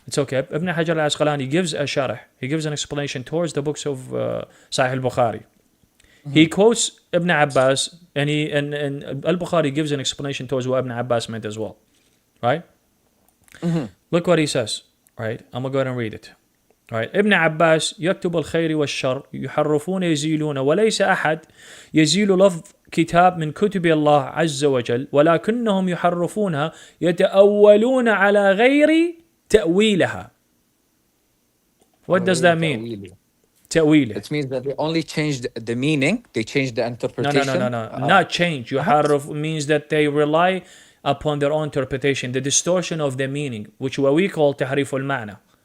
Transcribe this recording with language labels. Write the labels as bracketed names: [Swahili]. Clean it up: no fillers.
[English] It's okay. Ibn Hajar al-Asqalani gives a sharh. He gives an explanation towards the books of Sahih al-Bukhari. He quotes Ibn Abbas, and al-Bukhari gives an explanation towards what Ibn Abbas meant as well. Right? Look what he says. Right? I'm going to go ahead and read it. Right. [Arabic] ابن عباس يكتب الخير والشر يحرفون يزيلون وليس أحد يزيل لفظ كتاب من كتب الله عز وجل ولكنهم يحرفونها يتأولون على غير تأويلها. [English] What does that mean? تأويله. It means that they only changed the meaning. They changed the interpretation. No. Not change. يحرف means that they rely upon their own interpretation, the distortion of the meaning, which what we call [Arabic] تحريف المعنى.